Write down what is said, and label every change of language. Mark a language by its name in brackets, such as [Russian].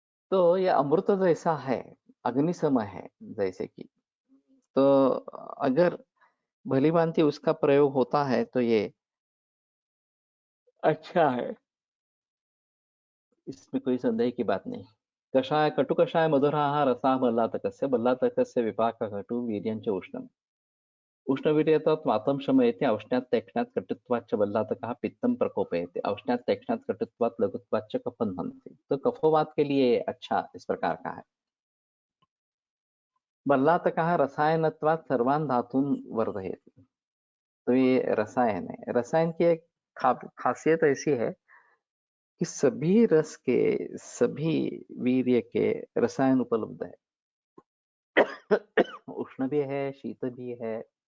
[Hindi] तो ये अमृत जैसा है, अग्निसम है जैसे कि, तो अगर भली भांति उसका प्रयोग होता है तो ये अच्छा है, इसमें कोई संदेह की बात नहीं। [Sanskrit] कषाय कटु कषाय मधुराः रसाः बल्लातकस्य विपाक कटु वीर्यञ्च उष्णम्। उष्णवीर्यतात् वातं शमयति, औष्ण्यात् तीक्ष्णात् कटुत्वाच्च बल्लातकः पित्तं प्रकोपयति, औष्ण्यात् तीक्ष्णात् कटुत्वात् लघुत्वाच्च कफं हन्ति। [Hindi] तो कफवात के लिए अच्छा इस प्रकार का है। [Sanskrit] बल्लातकः रसायनत्वात् सर्वान् धातून् वर्धयति। [Hindi] तो ये रसायन है। रसायन की एक खासियत ऐसी है कि सभी रस के, सभी वीर्य के रसायन उपलब्ध है। उष्ण भी है, शीत भी है।